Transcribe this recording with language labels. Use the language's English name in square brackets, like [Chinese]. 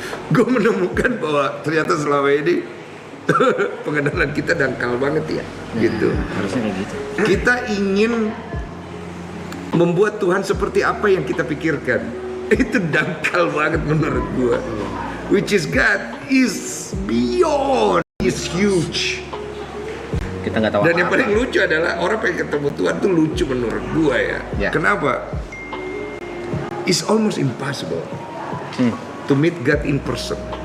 [Indonesian] Gue menemukan bahwa ternyata selama ini pengenalan kita dangkal banget ya, gitu. Harusnya kayak gitu. Kita ingin membuat Tuhan seperti apa yang kita pikirkan. Itu dangkal banget menurut gue. [English] Which is God is beyond, is huge. [Indonesian] Kita nggak tahu. Dan yang paling lucu adalah orang pengen ketemu Tuhan tuh lucu menurut gue ya. Kenapa? [English] It's almost impossible to meet God in person.